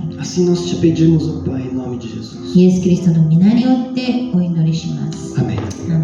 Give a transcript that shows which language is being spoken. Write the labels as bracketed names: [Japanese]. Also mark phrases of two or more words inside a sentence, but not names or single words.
[Portuguese] Assim nós te pedimos, ó Pai, em nome de Jesus. [Japanese] イエス・キリストの皆によってお祈りします。 [Portuguese] Amém.